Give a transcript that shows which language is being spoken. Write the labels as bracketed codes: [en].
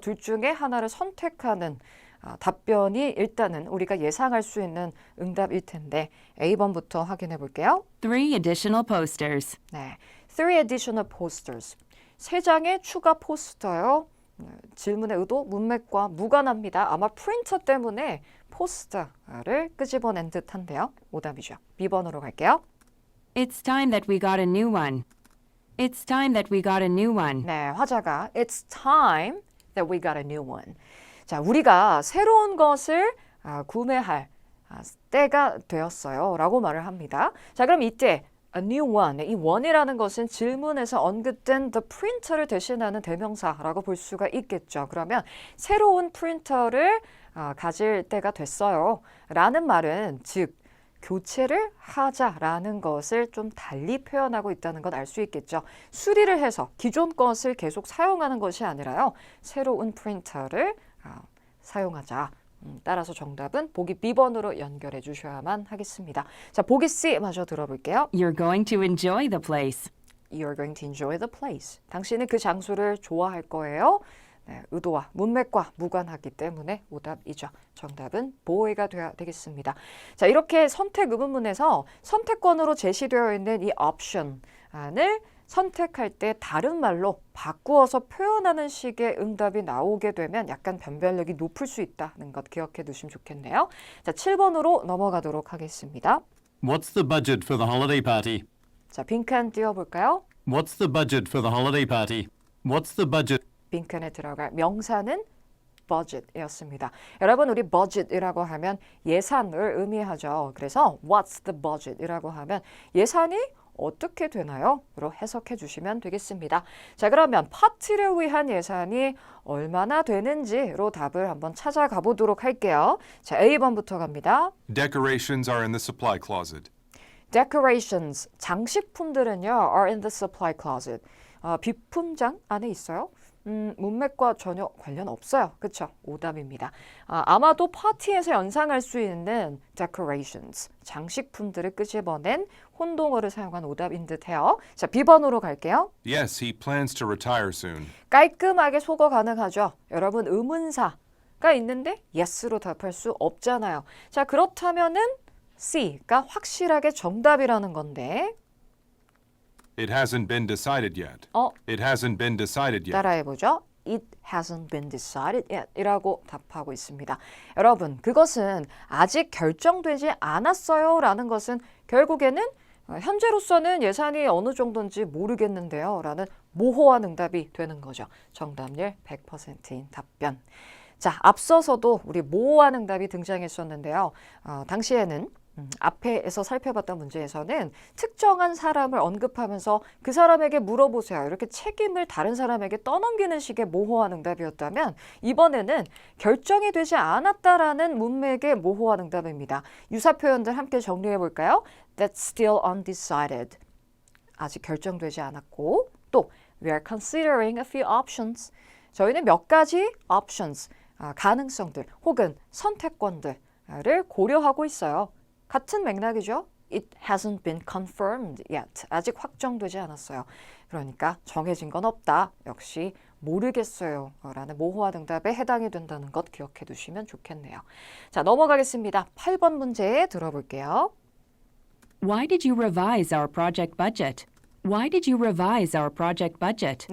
[ko] 둘 중에 하나를 선택하는 답변이 일단은 우리가 예상할 수 있는 응답일 텐데 A번부터 확인해 볼게요. [en] 3 additional posters. [ko] 네, [en] 3 additional posters. [ko] 3장의 추가 포스터요. 질문의 의도, 문맥과 무관합니다. 아마 프린터 때문에 포스터를 끄집어낸 듯한데요. 오답이죠. B번으로 갈게요. [en] It's time that we got a new one. It's time that we got a new one. [ko] 네, 화자가 [en] It's time that we got a new one. [ko] 자, 우리가 새로운 것을 구매할 때가 되었어요 라고 말을 합니다. 자, 그럼 이때 [en] A new one. [ko] 이 one이라는 것은 질문에서 언급된 the printer를 대신하는 대명사라고 볼 수가 있겠죠. 그러면 새로운 프린터를 가질 때가 됐어요. 라는 말은 즉 교체를 하자라는 것을 좀 달리 표현하고 있다는 건 알 수 있겠죠. 수리를 해서 기존 것을 계속 사용하는 것이 아니라요. 새로운 프린터를 사용하자. 따라서 정답은 보기 B번으로 연결해 주셔야만 하겠습니다. 자, 보기 C 마저 들어볼게요. [en] You're going to enjoy the place. You're going to enjoy the place. [ko] 당신은 그 장소를 좋아할 거예요. 네, 의도와 문맥과 무관하기 때문에 오답이죠. 정답은 보이가 되어야 되겠습니다. 자, 이렇게 선택 의문문에서 선택권으로 제시되어 있는 이 option을 선택할 때 다른 말로 바꾸어서 표현하는 식의 응답이 나오게 되면 약간 변별력이 높을 수 있다는 것 기억해 두시면 좋겠네요. 자, 7번으로 넘어가도록 하겠습니다. [en] What's the budget for the holiday party? [ko] 자, 빈칸 띄워볼까요? [en] What's the budget for the holiday party? What's the budget? [ko] 빈칸에 들어갈 명사는 budget이었습니다. 여러분 우리 budget이라고 하면 예산을 의미하죠. 그래서 [en] what's the budget [ko] 이라고 하면 예산이 어떻게 되나요? 로 해석해 주시면 되겠습니다. 자, 그러면 파티를 위한 예산이 얼마나 되는지로 답을 한번 찾아가 보도록 할게요. 자, A번부터 갑니다. [en] Decorations are in the supply closet. Decorations, [ko] 장식품들은요, [en] are in the supply closet. [ko] 비품장 안에 있어요. 문맥과 전혀 관련 없어요. 그렇죠? 오답입니다. 아마도 파티에서 연상할 수 있는 decorations, 장식품들을 끄집어낸 혼동어를 사용한 오답인 듯해요. 자, B번으로 갈게요. [en] Yes, he plans to retire soon. [ko] 깔끔하게 소거 가능하죠. 여러분 의문사가 있는데 yes로 답할 수 없잖아요. 자, 그렇다면은 C가 확실하게 정답이라는 건데 [en] It hasn't been decided yet. It hasn't been decided yet. [ko] 따라해보죠. [en] It hasn't been decided yet [ko] 이라고 답하고 있습니다. 여러분, 그것은 아직 결정되지 않았어요 라는 것은 결국에는 현재로서는 예산이 어느 정도인지 모르겠는데요 라는 모호한 응답이 되는 거죠. 정답률 100%인 답변. 자, 앞서서도 우리 모호한 응답이 등장했었는데요. 당시에는 앞에서 살펴봤던 문제에서는 특정한 사람을 언급하면서 그 사람에게 물어보세요. 이렇게 책임을 다른 사람에게 떠넘기는 식의 모호한 응답이었다면 이번에는 결정이 되지 않았다라는 문맥의 모호한 응답입니다. 유사 표현들 함께 정리해 볼까요? [en] That's still undecided. [ko] 아직 결정되지 않았고 또 [en] We are considering a few options. [ko] 저희는 몇 가지 options, 가능성들 혹은 선택권들을 고려하고 있어요. 같은 맥락이죠. [en] It hasn't been confirmed yet. [ko] 아직 확정되지 않았어요. 그러니까 정해진 건 없다. 역시 모르겠어요. 라는 모호한 응답에 해당이 된다는 것 기억해 두시면 좋겠네요. 자, 넘어가겠습니다. 8번 문제 들어볼게요. [en] Why did you revise our project budget? Why did you revise our project budget?